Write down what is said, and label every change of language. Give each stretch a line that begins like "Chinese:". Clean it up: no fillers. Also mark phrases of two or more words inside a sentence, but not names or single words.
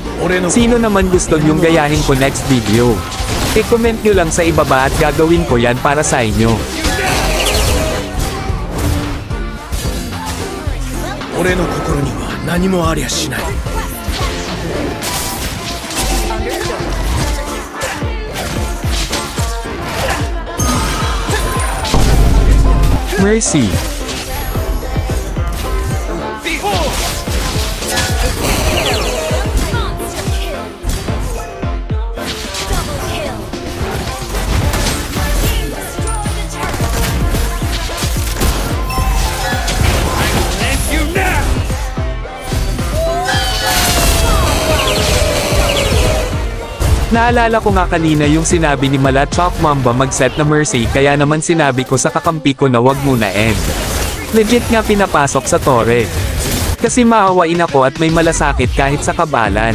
Filipino: Sino naman gusto nyong gayahin ko next video? I-comment nyo lang sa ibaba at gagawin ko yan para sa inyo.
Japanese: 俺の心には何もありゃしない Mercy.
English: Behold! And you now!
Filipino: Naalala ko nga kanina yung sinabi ni Mala Chop Mamba mag-set na Mercy kaya naman sinabi ko sa kakampi ko na wag muna end. Legit nga pinapasok sa tore. Kasi maawain ako at may malasakit kahit sa kabalan.